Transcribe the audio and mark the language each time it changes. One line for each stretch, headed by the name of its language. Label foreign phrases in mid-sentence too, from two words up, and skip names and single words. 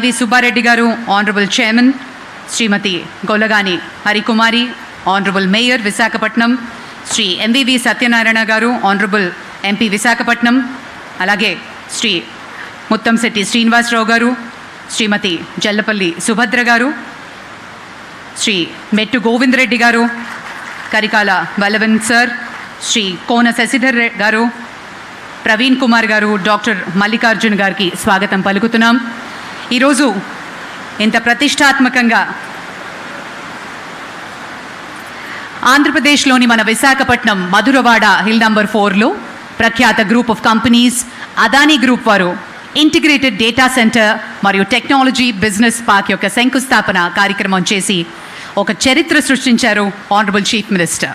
English: Subbareddy Garu, Honorable Chairman, Srimati Golagani Harikumari, Honorable Mayor Visakhapatnam, Sri MVV Satyanarayana Garu, Honorable MP Visakhapatnam, alage Sri Muttamsetti Srinivasarao Garu, Srimati Jallapalli Subhadra Garu, Sri Mettu Govind Reddy Garu,
Telugu: Karikala Vallavan Sir, Sri Kona Sasidhar Garu, ప్రవీణ్ కుమార్ గారు, డాక్టర్ మల్లికార్జున్ గారికి స్వాగతం పలుకుతున్నాం. ఈరోజు ఇంత ప్రతిష్టాత్మకంగా ఆంధ్రప్రదేశ్లోని మన విశాఖపట్నం మధురవాడ
English: hill number
Telugu: 4లో ప్రఖ్యాత
English: group of companies
Telugu: అదానీ గ్రూప్ వారు
English: integrated data center
Telugu: మరియు
English: technology business park
Telugu: యొక్క శంకుస్థాపన కార్యక్రమం చేసి ఒక చరిత్ర సృష్టించారు
English: honorable chief minister.